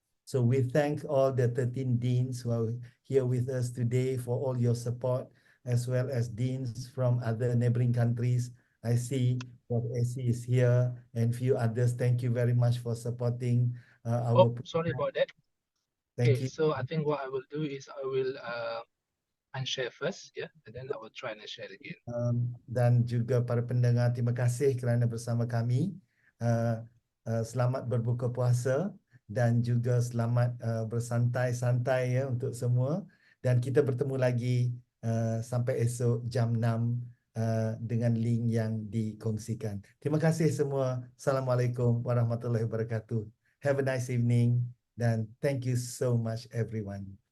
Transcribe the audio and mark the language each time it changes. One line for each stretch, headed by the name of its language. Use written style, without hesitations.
English: So we thank all the 13 deans who are here with us today for all your support, as well as deans from other neighboring countries. I see Prof. Essie is here and few others. Thank you very much for supporting our Sorry about that. Thank Okay, so I think what I will do is I will unshare first, yeah, and then I will try and share again.
Malay: Dan juga para pendengar, terima kasih kerana bersama kami. Selamat berbuka puasa dan juga selamat bersantai-santai ya untuk semua. Dan kita bertemu lagi sampai esok jam 6 dengan link yang dikongsikan. Terima kasih semua. Assalamualaikum warahmatullahi wabarakatuh.
English: Have a nice evening
Malay: dan
English: thank you so much everyone.